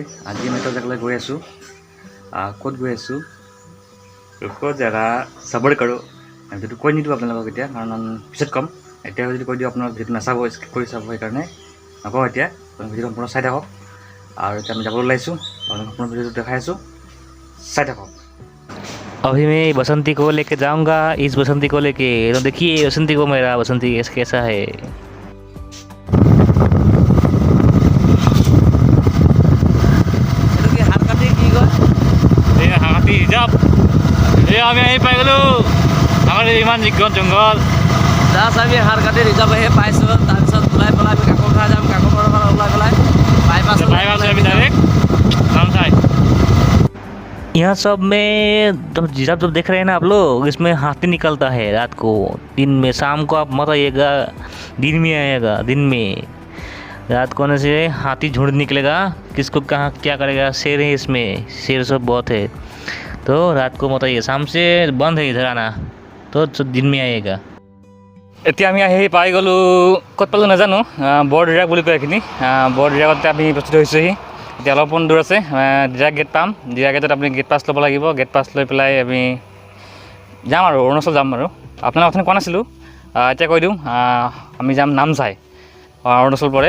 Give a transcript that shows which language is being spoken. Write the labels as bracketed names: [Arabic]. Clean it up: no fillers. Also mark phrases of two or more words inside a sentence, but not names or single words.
[Assamese] আজি আমি এটা জেগালৈ গৈ আছোঁ। ক'ত গৈ আছোঁ ক'ত জেগা চাবই কৰোঁ। ভিডিঅ'টো কৈ নিদিওঁ আপোনালোকক এতিয়া, কাৰণ পিছত ক'ম। এতিয়া যদি কৈ দিওঁ আপোনালোক ভিডিঅ'টো নাচাব, স্কিপ কৰি চাব, সেইকাৰণে নকওঁ এতিয়া। ভিডিঅ'টো সম্পূৰ্ণ চাই থাকক। আৰু এতিয়া আমি যাবলৈ ওলাইছোঁ, আপোনালোকক সম্পূৰ্ণ ভিডিঅ'টো দেখাই আছোঁ, চাই থাকক। [Hindi] अभी मैं बसंती को लेके जाऊंगा इस बसंती को लेके। तो देखिए बसंती को, मेरा बसंती कैसा है। [Assamese] আমি আহি পাই গ'লোঁ আমাৰ ইমান নিগন জংঘল। জাষ্ট আমি হাৰকাটি ৰিজাৰ্ভ আহি পাইছোঁ। তাৰপিছত ওলাই পেলাই আমি কাকো খাই যাম। কাকো পৰা ওলাই পেলাই বাইপাছ আমি डायरेक्ट नामसाई। [Hindi] यहाँ सब में जब देख रहे हैं ना आप लोग, इसमें हाथी निकलता है रात को, दिन में। शाम को आप मत आइएगा, दिन में आएगा। दिन में रात को आने से हाथी झुंड निकलेगा। किसको कहाँ क्या करेगा, शेर है इसमें, शेर सब बहुत है। तो रात को मत आइए, शाम से बंद है इधर आना, तो दिन में आइएगा। [Assamese] এতিয়া আমি আহি পাই গ'লোঁ। ক'ত পালোঁ নাজানো, বৰদিৰাক বুলি কয় এইখিনি। বৰদিৰাকতে আমি উপস্থিত হৈছোঁহি। এতিয়া অলপমান দূৰ আছে, দিৰাক গেট পাম। দিৰাক গেটত আপুনি [English] gate pass [Assamese] ল'ব লাগিব। [English] gate pass [Assamese] লৈ পেলাই আমি যাম আৰু অৰুণাচল যাম আৰু। আপোনালোক অথনি কোৱা নাছিলোঁ, এতিয়া কৈ দিওঁ। আমি যাম নামচাই, অৰুণাচল পৰে।